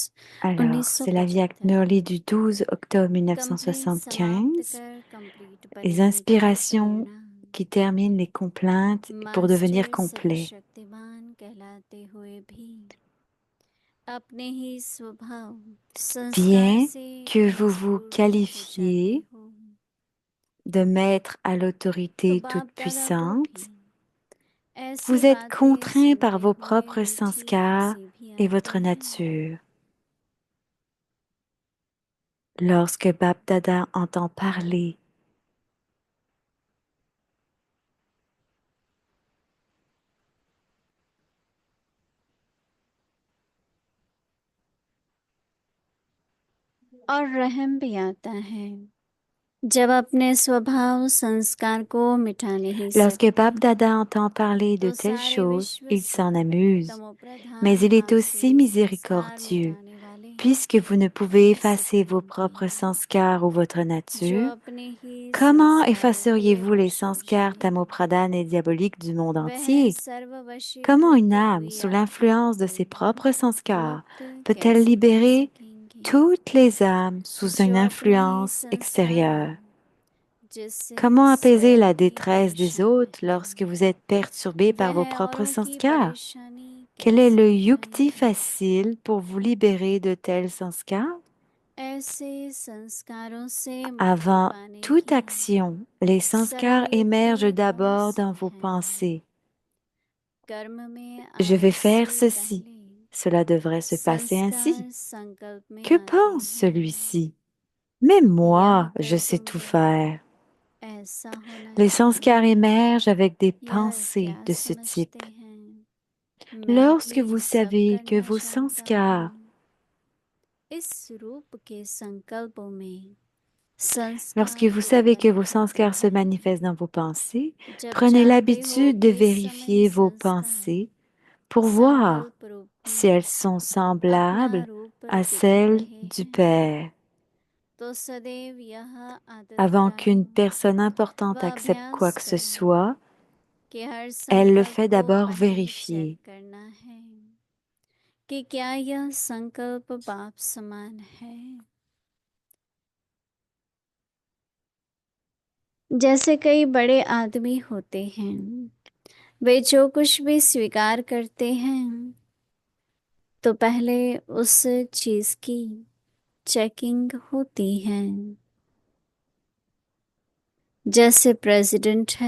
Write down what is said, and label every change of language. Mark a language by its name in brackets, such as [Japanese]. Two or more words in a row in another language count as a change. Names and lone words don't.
[French] Alors, c'est la Vyak 1975 Murli du 12 octobre [Hindi] कंप्लीट समाप्त 1975, कर कंप्लीट [French] les [Hindi] बने का [French] inspirations [Hindi] प्रेरणा [French] qui terminent les complaintes pour devenir [Hindi] मास्टर [French] complet. [Hindi] सर्वशक्तिमान कहलाते हुए भी अपने ही स्वभाव संस्कार [French] Bien [Hindi] से [French] que vous vous [Hindi] मजबूर हो [French] qualifiez [Hindi] जाते हो [French] de maître à [Hindi] तो [French] l'autorité [Hindi] बाप दादा को [French] toute-puissante, [Hindi] भी ऐसी [French] vous êtes [Hindi] बातें [French] contraint par [Hindi] सुनते [French] vos [Hindi] हुए [French] propres [Hindi] मीठी [French] sanskars [Hindi] हंसी भी [French] et [Hindi] आती [French] votre [Hindi] है [French] nature. Lorsque Bap Dada entend parler [Hindi] और रहम भी आता है जब अपने स्वभाव संस्कार को मिटा नहीं [French] Lorsque [Hindi] सकते [French] Bap Dada entend parler de [Hindi] तो [French] telles [Hindi] सारे [French] choses, [Hindi] विश्व [French] il [Hindi] से [French] s'en amuse. Mais [Hindi] तमोप्रधान [French] il est [Hindi] भाव [French] aussi [Hindi] से संस्कार [French] miséricordieux, [Hindi] मिटाने वाले [French] puisque vous ne pouvez [Hindi] ऐसे [French] effacer vos [Hindi] करेंगे [French] propres sanskars ou votre [Hindi] जो [French] nature. [Hindi] अपने ही [French] Comment [Hindi] संस्कारों के [French] effaceriez-vous les [Hindi] वश [French] sanskars [Hindi] हैं [French] tamopradhanes et diaboliques du monde [Hindi] वह [French] entier? Comment [Hindi] सर्ववशीकृत [French] une âme, [Hindi] हुई [French] sous l'influence de [Hindi] आत्मा [French] ses [Hindi] को [French] propres sanskars, [Hindi] मुक्त [French] peut-elle [Hindi] कैसे कर [French] libérer [Hindi] सकेंगे [French] toutes les âmes sous une [Hindi] जो अपने ही [French] influence [Hindi] संस्कार [French] extérieure? [Hindi] जिससे [French] Comment apaiser [Hindi] स्वयं [French] la [Hindi] ही [French] détresse des [Hindi] परेशान [French] autres [Hindi] है [French] lorsque vous êtes perturbé par vos [Hindi] वह [French] propres [Hindi] औरों की [French] sanskars? [Hindi] परेशानी [French] Quel est [Hindi] कैसे [French] le yukti [Hindi] मिटाए [French] facile pour vous libérer de tels sanskars? [Hindi] ऐसे संस्कारों से मुक्ति [French] Avant [Hindi] पाने [French] toute [Hindi] की [French] action, les [Hindi] सरल [French] sanskars émergent [Hindi] युक्ति कौन [French] d'abord [Hindi] सी [French] dans vos [Hindi] है [French] pensées. [Hindi] कर्म में [French] Je vais [Hindi] आने [French] faire [Hindi] से [French] ceci. [Hindi] पहले [French] Cela devrait se passer ainsi. [Hindi] संस्कार संकल्प में [French] Que [Hindi] आते [French] pense [Hindi] हैं [French] celui-ci? Mais [Hindi] यह [French] moi, [Hindi] कर [French] je sais tout [Hindi] दूंगा [French] faire. [Hindi] ऐसा होना [French] Les sanskars [Hindi] चाहिए [French] émergent avec des [Hindi] यह [French] pensées [Hindi] क्या [French] de ce [Hindi] समझते [French] type. [Hindi] हैं मैं [French] Lorsque [Hindi] भी [French] vous [Hindi] सब [French] savez que [Hindi] करना [French] vos [Hindi] चाहता [French] sanskars [Hindi] हूँ इस रूप के संकल्पों में [French] Lorsque [Hindi] संस्कार [French] vous savez que [Hindi] उत्पन्न [French] vos [Hindi] होते [French] sanskars se [Hindi] हैं [French] manifestent dans vos pensées, [Hindi] जब [French] prenez [Hindi] जानते हो [French] l'habitude de [Hindi] कि इस समय [French] vérifier vos [Hindi] संस्कार [French] pensées pour voir [Hindi] संकल्प [French] si [Hindi] रूपी [French] elles sont [Hindi] अपना [French] semblables [Hindi] रूप [French] à [Hindi] दिखा [French] celles [Hindi] रहे [French] du [Hindi] हैं [French] Père. [Hindi] तो सदैव यह आदत [French] Avant [Hindi] डालो [French] qu'une personne importante [Hindi] व [French] accepte quoi [Hindi] अभ्यास [French] que ce [Hindi] करो [French] soit, [Hindi] कि हर [French] elle le [Hindi] संकल्प [French] fait [Hindi] को [French] d'abord [Hindi] पहले चेक [French] vérifier. [Hindi] करना है कि क्या यह संकल्प बाप समान है जैसे कई बड़े आदमी होते हैं वे जो कुछ भी स्वीकार करते हैं तो पहले उस चीज की चेकिंग होती है जैसे प्रेसिडेंट है